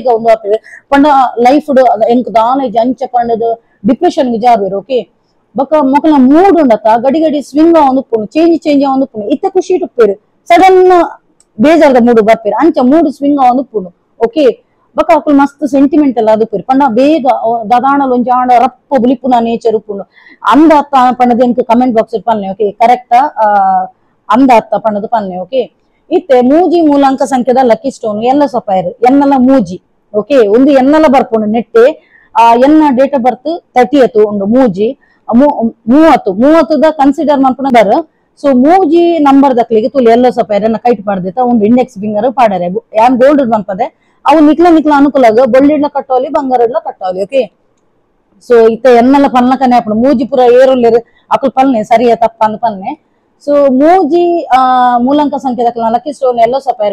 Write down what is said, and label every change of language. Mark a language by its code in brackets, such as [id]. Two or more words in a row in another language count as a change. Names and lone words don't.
[tcy] ಒಂದು ಆಪೇರು ಪಂಡ ಲೈಫ್ ಎಂಕ್ ದಾನೇಜ್ ಅಂಚ ಪಂಡದ ಡಿಪ್ರೆಷನ್ ಗೆ ಜಾರುವೆರು ಓಕೆ ಬೊಕ ಮೊಕಲ ಮೂಡ್ ಉಂಡತ ಗಡಿ ಗಡಿ ಸ್ವಿಂಗ್ ಒಂದು ಉಪ್ಪುನು ಚೇಂಜ್ ಒಂದು ಉಪ್ಪುನು ಇತ್ತ ಖುಷಿ ಉಪ್ಪೇರು ಸಡನ್ ಬೇಜಾರದ ಮೂಡ್ ಬರ್ಪೇರು ಅಂಚ [en] mood swing [tcy] ಒಂದು ಉಪ್ಪುನು ಓಕೆ ಬೊಕ ಅಕುಲು ಮಸ್ತ್ ಸೆಂಟಿಮೆಂಟಲ್ ಆದುಪ್ಪೇರು ಪಂಡ ಬೇಗ ದಾದಾಣಲ್ ಒಂಜಿ ಆಂಡ ರಪ್ಪ ಬುಲಿಪುನ ನೇಚರ್ ಉಪ್ಪುಂಡು ಅಂದ ಅತ್ತ ಪಂಡದ ಎಂಕ್ [en] comment box [tcy] ಪನ್ನೆ ಓಕೆ ಕರೆಕ್ಟಾ ಅಂದ ಅತ್ತ ಪಂಡದ ಪನ್ನೆ ಓಕೆ ಇತ್ತೆ ಮೂಜಿ ಮೂಲಾಂಕ ಸಂಖ್ಯೆದ [en] lucky stone yellow sapphire [tcy] ಎನ್ನಲ ಮೂಜಿ ಓಕೆ ಒಂದು ಎನ್ನಲ ಬರ್ಪುಂಡು ನೆಟ್ಟೆ ಎನ್ನ [en] date of birth [tcy] 30th ಉಂಡು ಮೂಜಿ 30 ಕನ್ಸಿಡರ್ ಮನ್ಪುನ ಬರ್ ಸೊ ಮೂಜಿ ನಂಬರ್ ದಕ್ಲಿಗೆ ತುಲಿ [en] yellow sapphire [tcy] ಎನ್ನ ಕೈಟ್ ಪಾಡ್ದಿತ್ತ ಒಂದು [en] index finger [tcy] ಪಾಡರೆ ಯಾನ್ ಗೋಲ್ಡ್ ಮನ್ಪದೆ ಅವು ನಿಕ್ಲ ಅನುಕೂಲ ಬೊಳ್ಳಿಡ್ಲ ಕಟ್ಟೋಲಿ ಬಂಗಾರ ಇಡ್ಲ ಕಟ್ಟೋಲಿ [en] okay so [tcy] ಇತ್ತೆ ಎನ್ನಲ ಪನ್ಲಕನೆ ಆಪುಂಡು ಮೂಜಿ ಪುರ ಏರುಲ್ಲೇರು ಅಕುಲು ಪಲ್ನೆ ಸರಿಯ ತಪ್ಪ ಅಂದ್ ಪಲ್ನೆ ಸೊ ಮೂಜಿ ಮೂಲಾಂಕ ಸಂಖ್ಯೆ [en] lucky stone yellow sapphire